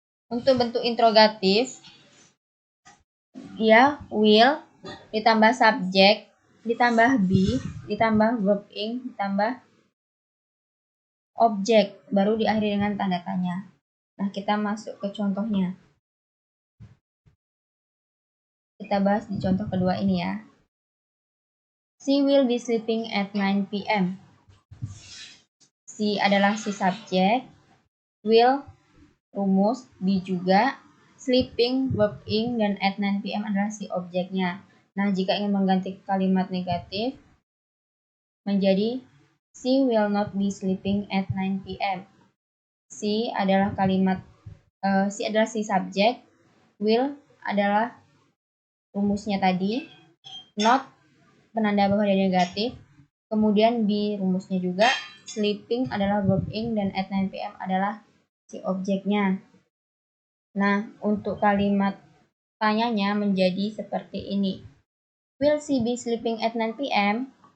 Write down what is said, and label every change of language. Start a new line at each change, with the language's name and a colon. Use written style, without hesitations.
Indonesian: Untuk bentuk interrogatif, ya will, ditambah subjek, ditambah be, ditambah verb ing, ditambah objek, baru diakhiri dengan tanda tanya. Nah, kita masuk ke contohnya. Kita bahas di contoh kedua ini ya.
English: She will be sleeping at 9 p.m.
Indonesian: She adalah si subjek, will, rumus, be juga, sleeping, verb ing, dan at 9 p.m. adalah si objeknya. Nah, jika ingin mengganti kalimat negatif, menjadi
English: she will not be sleeping at 9 p.m.
Indonesian: She adalah she adalah si subjek, will adalah rumusnya tadi, not penanda bahwa dia negatif, kemudian be rumusnya juga, sleeping adalah verb ing, dan at 9 p.m. adalah si objeknya. Nah, untuk kalimat tanyanya menjadi seperti ini.
English: Will she be sleeping at 9 p.m.?